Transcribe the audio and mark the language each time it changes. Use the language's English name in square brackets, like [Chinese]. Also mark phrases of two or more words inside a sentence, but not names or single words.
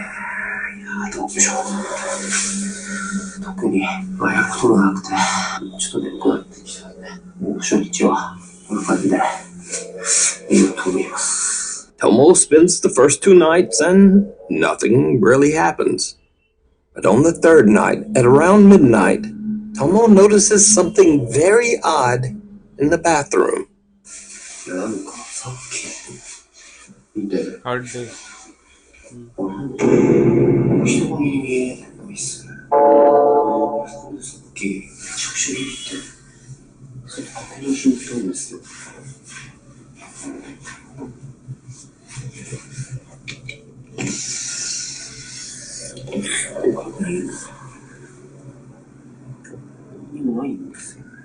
[Japanese] いやどうでしょう。特に、やることがなくて、ちょっと眠くなってきたんで、もう初日はこんな感じでいいと思います。 [English] Tomo spends the first 2 nights and nothing really happens. But on the 3rd night, at around midnight, Tomo notices something very odd in the bathroom. [Japanese] いや、なんかさっき見て、 [Hindi] हर डे [Japanese] 人が見えないっすね。さっき、めちゃくちゃ見て、それ確認しに来たんですよ。確認何もないんですよ。